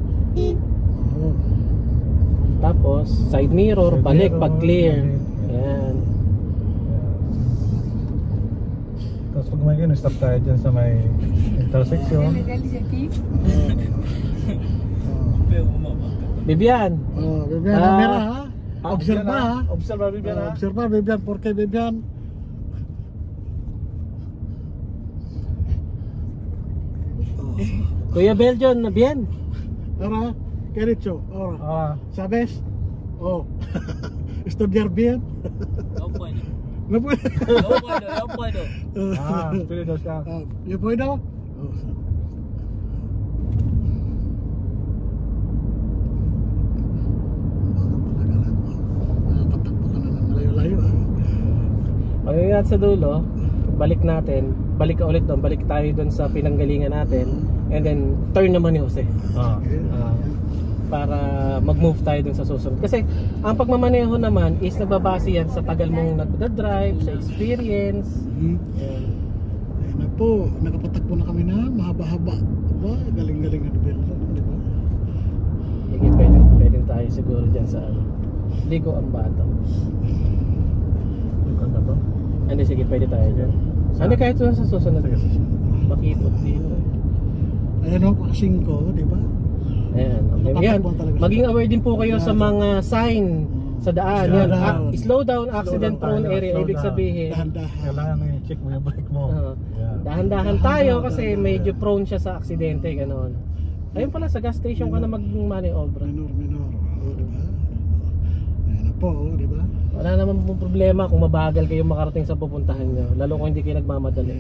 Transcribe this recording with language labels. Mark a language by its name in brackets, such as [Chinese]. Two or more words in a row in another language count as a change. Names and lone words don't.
[Filipino] Tapos [English] side mirror, [Filipino] balik pag clear. Ayan. Tapos pag may gano'n, stop tayo dyan sa may intersection. Bibian. Bibian, camera ha? Observa ha? Observa Bibian ha? [Spanish] Observa Bibian, porque Bibian. Kuya Beljon, bien. Ahora, ¿qué he dicho? Ahora, ¿sabes? Estudiar bien. No puedo. No puedo. No puedo. [Filipino] Pwede daw siya. [Spanish] ¿Yo puedo? [Filipino] Patakbo ka na ng malayo-layo ha. Pag-ingat sa dulo, balik ka ulit doon, balik tayo doon sa pinanggalingan natin, [English] and then turn [Filipino] naman ni [English] Jose. [Filipino] Para mag-move tayo dun sa susunod. Kasi ang pagmamaneho naman is nagbabase yan sa tagal mong nagda-drive, sa experience. Ayun na po, nakapatakbo na kami na, mahaba-haba. Diba? Galing-galing na Belzo, diba? Sige, pwede tayo siguro dyan sa Ligo ang Bato. Ligo ang Bato? Hindi, sige, pwede tayo dyan. Ano kahit sa susunod? Makipot dito. Ayan o, 5, diba? Ayan, okay. Yan. Maging aware din po kayo sa mga sign sa daan. Yan. [English] Slow down, accident prone area. [Filipino] Ibig sabihin, kailangan i-check mo yung brake mo. Dahan-dahan tayo kasi medyo prone siya sa aksidente, ganoon. Ayun pala, sa [English] gas station [Filipino] ka na mag-manobra. Minor, diba? Ayan na po, diba? Wala naman pong problema kung mabagal kayo makarating sa pupuntahan nyo, lalo kung hindi kayo nagmamadali.